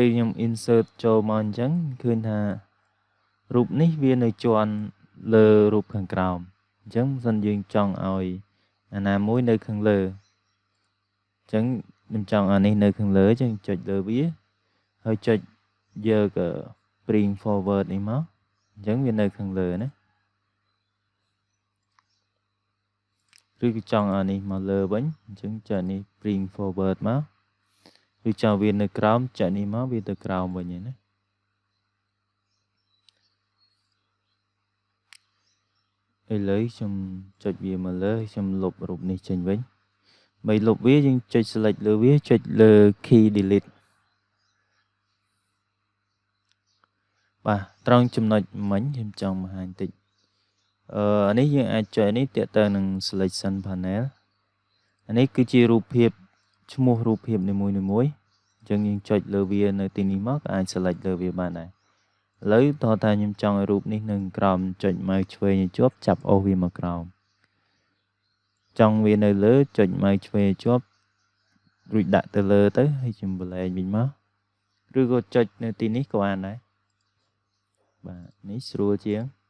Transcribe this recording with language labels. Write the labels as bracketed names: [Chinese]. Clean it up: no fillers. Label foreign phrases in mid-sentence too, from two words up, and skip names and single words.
[Khmer] ខ្ញុំ insert ចូលមកអញ្ចឹងឃើញថារូបនេះវានៅជាន់លើរូបខាងក្រោមអញ្ចឹងបើសិនយើងចង់ឲ្យអាណាមួយនៅខាងលើអញ្ចឹងខ្ញុំចង់អានេះនៅខាងលើអញ្ចឹងចុចលើវាហើយចុចយក [English] bring forward [Khmer] នេះមកអញ្ចឹងវានៅខាងលើណា ឬក៏ចង់អានេះមកលើវិញអញ្ចឹងចុចនេះ [English] bring forward [Khmer] មកឬចង់វានៅក្រោមចុចនេះមកវាទៅក្រោមវិញណាឥឡូវខ្ញុំចុចវាមកលើខ្ញុំលុបរូបនេះចេញវិញបើលុបវាយើងចុច select លើវាចុចលើ [English] key delete bà trong [Khmer] ចំណុចមិញខ្ញុំចង់បង្ហាញតិចនេះយើងអាចចុចនេះទាក់ទងនឹង [English] selection panel [Khmer] អានេះគឺជារូបភាពឈ្មោះរូ បភាពនីមួយៗអញ្ចឹងយើងចុចលើវានៅទីនេះមកអាច select លើវាបានដែរឥឡូវតោះតែខ្ញុំចង់ឲ្យរូបនេះនឹងក្រោមចុចម៉ៅឆ្វេងឲ្យជាប់ចាប់អូសវាមកក្រោមចង់វានៅលើចុចម៉ៅឆ្វេងជាប់រួចដាក់ទៅលើទៅហើយខ្ញុំបលែងវិញមកឬក៏ចុចនៅទីនេះក៏បានដែរបាទនេះស្រួលជាង